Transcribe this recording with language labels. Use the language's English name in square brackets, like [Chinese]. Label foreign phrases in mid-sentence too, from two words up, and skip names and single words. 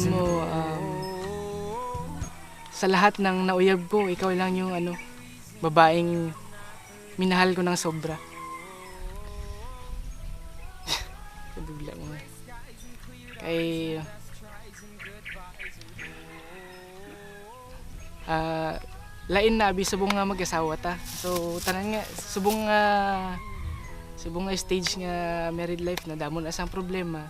[Filipino] Alam mo, sa lahat ng nauyab ko, ikaw lang yung babaeng minahal ko ng sobra. Bigla mo. [Hiligaynon] Kay lain na abi subong nga mag-asawa ta. So tanan nga subong nga stage nga married life na damo na sang problema.